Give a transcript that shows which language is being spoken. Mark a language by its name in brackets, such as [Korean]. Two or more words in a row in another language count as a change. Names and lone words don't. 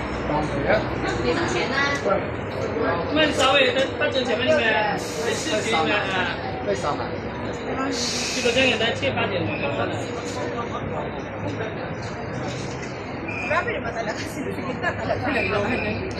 [Chinese] 没挣钱呢。我们稍微到正前面那边，在市区里面啊，为啥呢？这个这个在7、8点钟的。 [Filipino] Grabe naman talaga kasi sa gitna talaga naglawan na.